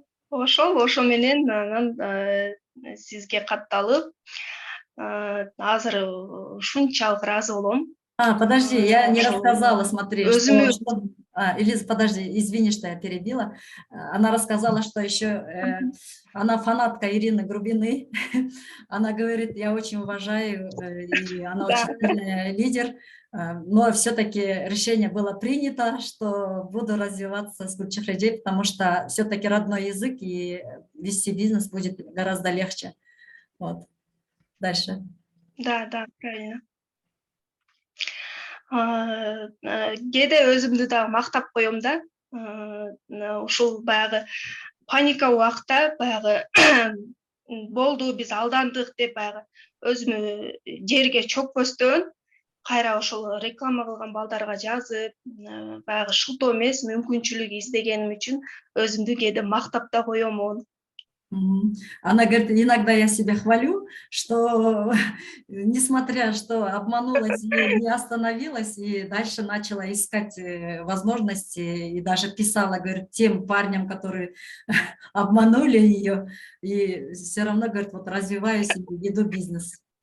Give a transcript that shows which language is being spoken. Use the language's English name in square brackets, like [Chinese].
[Kyrgyz] Ошол менен анан сизге катталып, азыр ушунчалык ыраазы болом. [Russian] Подожди, я не рассказала, смотри. Элиза, подожди, извини, что я перебила. Она рассказала, что еще она фанатка Ирины Грубиной. Она говорит, я очень уважаю, и она очень сильный лидер, но все-таки решение было принято, что буду развиваться с Гүлчехр эже, потому что все-таки родной язык, и вести бизнес будет гораздо легче. Вот. Дальше. Да, правильно. [Kyrgyz] Кээде өзүмдү дагы мактап коем да. Ушул баягы паника убакта баягы болду, биз алдандык деп баягы өзүмө жерге чөкпөстөн кайра ошол реклама кылган балдарга жазып, баягы шылтоо эмес мүмкүнчүлүк издегеним үчүн өзүмдү кээде мактап да коёмун. [Russian] Она говорит, иногда я себя хвалю, что несмотря что обманулась и не остановилась, и дальше начала искать возможности, и даже писала, говорит, тем парням, которые обманули ее, и все равно, говорит, вот развиваюсь и веду бизнес.